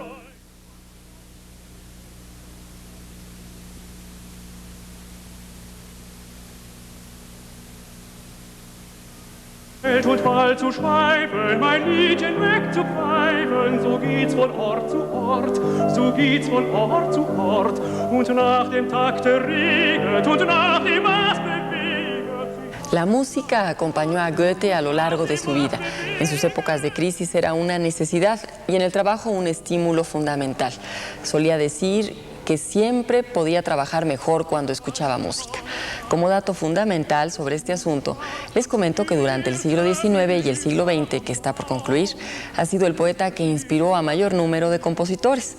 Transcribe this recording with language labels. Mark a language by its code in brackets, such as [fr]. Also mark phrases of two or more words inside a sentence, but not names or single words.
[de] und bald zu schweifen, mein Liedchen wegzupfeifen, so geht's von Ort zu Ort, so geht's von Ort zu Ort, und nach dem Takte regnet und nach dem Maß bewegt. [es] La música acompañó a Goethe a lo largo de su vida. En sus épocas de crisis era una necesidad y en el trabajo un estímulo fundamental. Solía decir que siempre podía trabajar mejor cuando escuchaba música. Como dato fundamental sobre este asunto, les comento que durante el siglo XIX y el siglo XX, que está por concluir, ha sido el poeta que inspiró a mayor número de compositores.